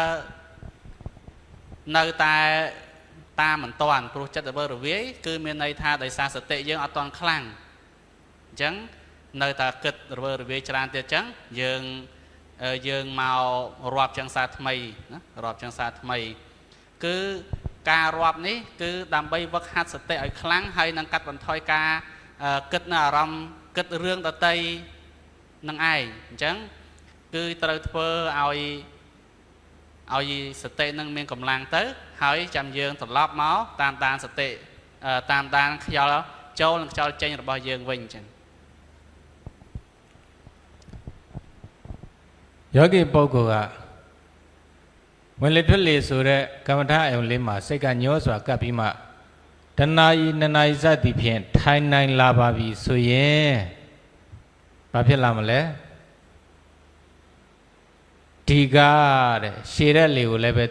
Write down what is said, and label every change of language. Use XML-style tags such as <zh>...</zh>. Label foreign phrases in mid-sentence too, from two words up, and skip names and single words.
<km>នៅតែតាមមិនតាន់ព្រោះចិត្តរវើរវាយគឺមានន័យថាដោយសារសតិយើងអត់តាន់ខ្លាំងអញ្ចឹងនៅតែគិតរវើរវាយច្រើនទៀតអញ្ចឹងយើងមករាប់ចឹងសារថ្មីណារាប់ចឹងសារថ្មីគឺការរាប់នេះគឺដើម្បីវឹកហាត់សតិឲ្យខ្លាំងហើយនឹងកាត់បន្ថយការគិតនៅអារម្មណ៍គិតរឿងដតីនឹងឯងអញ្ចឹងគឺត្រូវធ្វើ ឲ្យសតិនឹងមានកម្លាំងទៅហើយចាំយើងត្រឡប់មកតាមដានសតិតាមដានខ្យល់ចូលនិងខ្យល់ចេញរបស់យើងវិញអញ្ចឹង</km> <my>ယောဂီပုဂ္ဂိုလ်ကဝင်လေထွက်လေဆိုတဲ့ကမ္မထာအယုံလေးမှာစိတ်ကညှောစွာကပ်ပြီးမှတဏှာဤနနာဤစသည်ဖြင့်ထိုင်နိုင်လာပါပြီဆိုရင်ဘာဖြစ်လာမလဲဒီကားတဲ့ရှည်တဲ့လေကိုလည်းပဲ</my>